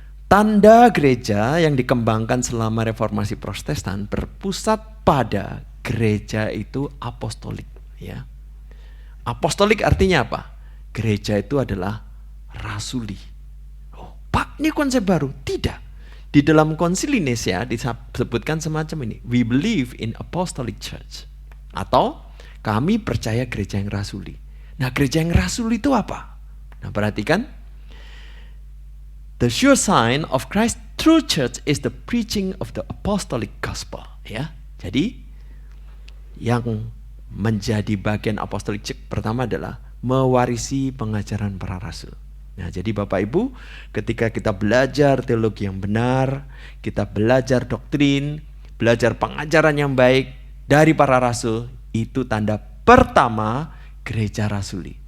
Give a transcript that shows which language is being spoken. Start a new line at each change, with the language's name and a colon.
Indonesian: Tanda gereja yang dikembangkan selama reformasi Protestan berpusat pada gereja itu apostolik, ya. Apostolik artinya apa? Gereja itu adalah rasuli. Oh, Pak, ini konsep baru? Tidak. Di dalam Konsili Nicea disebutkan semacam ini.
English: We believe in apostolic church.
Indonesian: Atau kami percaya gereja yang rasuli. Nah, gereja yang rasuli itu apa? Nah, perhatikan.
English: The sure sign of Christ true church is the preaching of the apostolic gospel.
Indonesian: Ya, jadi yang menjadi bagian apostolic church pertama adalah mewarisi pengajaran para rasul. Nah, jadi Bapak Ibu, ketika kita belajar teologi yang benar, kita belajar doktrin, belajar pengajaran yang baik dari para rasul, itu tanda pertama gereja rasuli.